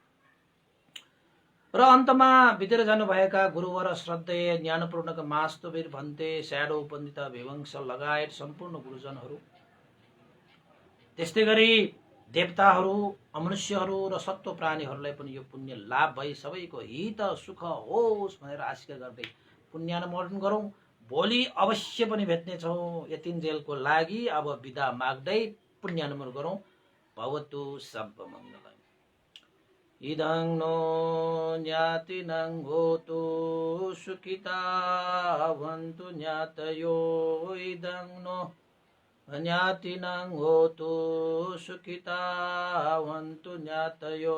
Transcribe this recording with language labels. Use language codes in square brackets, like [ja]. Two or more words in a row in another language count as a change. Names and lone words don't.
[ne] र अन्तमा बितेर जानुभएका गुरुवर श्रद्धेय ज्ञानपूर्णक मास्तवीर भन्ते स्याडो पण्डित विवंश लगायत सम्पूर्ण गुरुजनहरू, त्यस्तै गरी देवताहरू, अमनुष्यहरू र सत्व प्राणीहरूलाई पनि यो पुण्य लाभ भई सबैको हित सुख होस् भनेर आशिका गर्दै पुण्यानुमोदन गरौँ। भोलि अवश्य पनि भेट्नेछौँ यतिन्जेलको लागि। अब बिदा माग्दै पुण्यानुमोदन गरौँ। [sa] भवतु सर्वमङ्गलम्। [pi] इदं नो ज्ञातिनं होतु सुखिता भवन्तु ज्ञातयो। इदं नो ज्ञातिनं होतु सुखिता भवन्तु ज्ञातयो।